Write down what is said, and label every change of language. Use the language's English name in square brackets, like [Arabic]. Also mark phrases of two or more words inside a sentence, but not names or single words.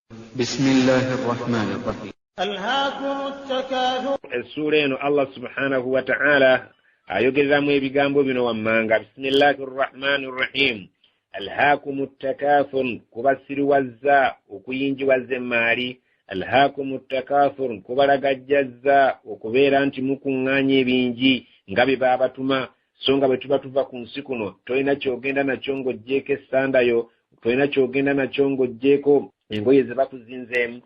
[Arabic] بسم الله الرحمن الرحيم. ألهاكم التكاثر. السورة الله سبحانه وتعالى [Ganda] ayogeza mu ebigambo bino wammanga. [Arabic] بسم الله الرحمن الرحيم. ألهاكم التكاثر, [Ganda] kubasiriwazza okuyinjiwaza emaali. [Arabic] ألهاكم التكاثر, [Ganda] kubalagajjazza okubeera nti mukuŋŋaanya ebingi nga bye baabatuma, so nga bwe tuba tuva ku nsi kuno tolina kyogenda nakyo ng'oggyeko essandayo, tolina kyogenda nakyo ng'oggyeko engoye ze bakuzinzeemu.